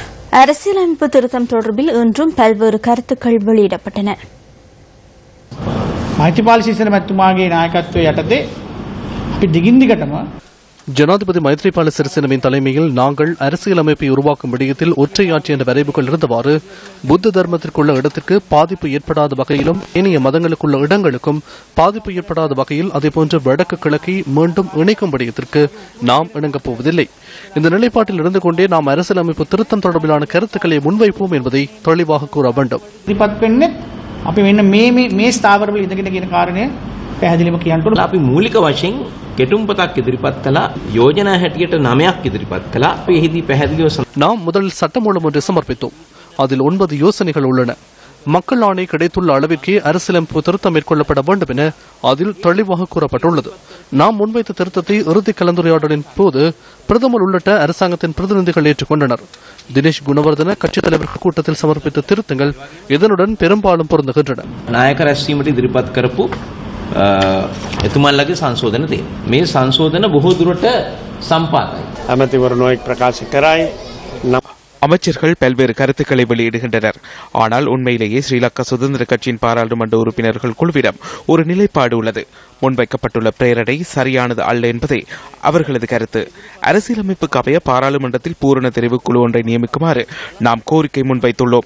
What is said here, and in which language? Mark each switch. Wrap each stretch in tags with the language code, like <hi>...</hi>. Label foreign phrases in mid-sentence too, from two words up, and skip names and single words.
<ta>அரசியலமைப்பு திருத்தம் தொடர்பில் இன்றும் பல்வேறு கருத்துக்கள் வெளியிடப்பட்டன.</ta> <si>மைத்ரிபால சிறிසேன මැතිතුමාගේ නායකත්වයේ යටතේ අපි දිගින් දිගටම</si> <ta>ஜனாதிபதி மைத்ரிபால சிறிசேனவின் தலைமையில் நாங்கள் அரசியலமைப்பை உருவாக்கும் விடயத்தில் ஒற்றையாட்சி என்ற வரைவுகள் இருந்தவாறு புத்த தர்மத்திற்குள்ள இடத்திற்கு பாதிப்பு ஏற்படாத வகையிலும் ஏனைய மதங்களுக்குள்ள இடங்களுக்கும் பாதிப்பு ஏற்படாத வகையில் அதேபோன்று வடக்கு கிழக்கை மீண்டும் இணைக்கும் விடயத்திற்கு நாம் இணங்கப் போவதில்லை. இந்த நிலைப்பாட்டில் இருந்து கொண்டே நாம் அரசியலமைப்பு திருத்தம் தொடர்பிலான கருத்துக்களை முன்வைப்போம் என்பதை தெளிவாக கூற வேண்டும்.</ta> <si>අපි මෙන්න මේ ස්ථාවරවල ඉඳගෙන කියන කාරණය පැහැදිලිව කියන්න ඕන. අපි මූලික වශයෙන් කෙටුම්පතක් ඉදිරිපත් කළා, යෝජනා හැටියට 9ක් ඉදිරිපත් කළා. අපි එහිදී පැහැදිලිව</si> <ta>நாம் முதலில் சட்டமூலம் ஒன்றை சமர்ப்பித்தோம். அதில் 9 யோசனைகள் உள்ளன. மக்கள் ஆணை கிடைத்துள்ள அளவிற்கே அரசியலமைப்பு திருத்தம் மேற்கொள்ளப்பட வேண்டும் என அதில் தெளிவாக கூறப்பட்டுள்ளது. நாம் முன்வைத்த திருத்தத்தை இறுதி கலந்துரையாடலின் போது பிரதமர் உள்ளிட்ட அரசாங்கத்தின் பிரதிநிதிகள் ஏற்றுக்கொண்டனர். தினேஷ் குணவர்தன கட்சித் தலைவர்கள் கூட்டத்தில் சமர்ப்பித்த திருத்தங்கள் இதனுடன் பெரும்பாலும் பொருந்துகின்றன.</ta> <si>නායක රැස්වීමට ඉදිරිපත් කරපු එතුමන්ලගේ සංශෝධන තියෙනවා. මේ සංශෝධන බොහෝ දුරට සම්පාදයි. අමතිවරණෝ එක් ප්‍රකාශ කරයි.</si> <ta>அமைச்சர்கள் பல்வேறு கருத்துக்களை வெளியிடுகின்றனர். ஆனால் உண்மையிலேயே ஸ்ரீலங்கா சுதந்திர கட்சியின் பாராளுமன்ற உறுப்பினர்கள் குழுவிடம் ஒரு நிலைப்பாடு உள்ளது. முன்வைக்கப்பட்டுள்ள பிரேரணை சரியானது அல்ல என்பதே அவர்களது கருத்து. அரசியலமைப்புக்கு அமைய பாராளுமன்றத்தில் பூரண தெரிவுக்குழு ஒன்றை நியமிக்குமாறு நாம் கோரிக்கை முன்வைத்துள்ளோம்.</ta>